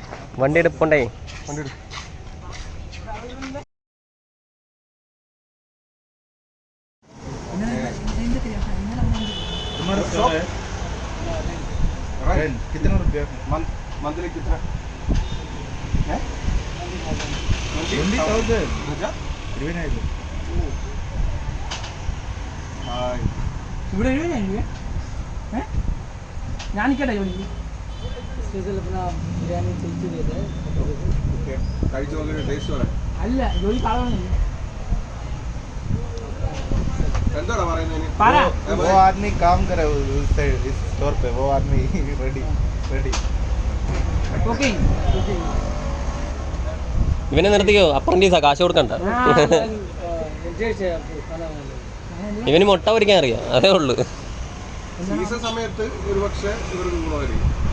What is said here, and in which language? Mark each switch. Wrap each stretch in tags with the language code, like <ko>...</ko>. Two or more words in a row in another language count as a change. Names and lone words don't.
<ml>വണ്ടി എടുപ്പുണ്ടേ.</ml> <hi>कितना रुपया मंथली कितना है? 20,000 20,000</hi> <ml>ഇവിടെ 20,000 ഞാൻ നിൽക്കട്ടെ ജോലിക്ക് സ്പെഷ്യൽ ബിരിയാണി അല്ല ജോലി കാണുന്നില്ല.</ml> <hi>वो आदमी काम करे इस स्टोर पे, वो आदमी रेडी</hi> <ml>കുക്കിംഗ് ഇവനെ നിർത്തിക്കോ, അപ്രന്റീസാ, കാശ് കൊടുക്കണ്ട. ഇവന് മുട്ട പൊരിക്കാൻ അറിയാം, അതേ ഉള്ളു. സീസൺ സമയത്ത് ഒരുപക്ഷെ ഇവർക്ക് ഗുണമായിരിക്കും.</ml>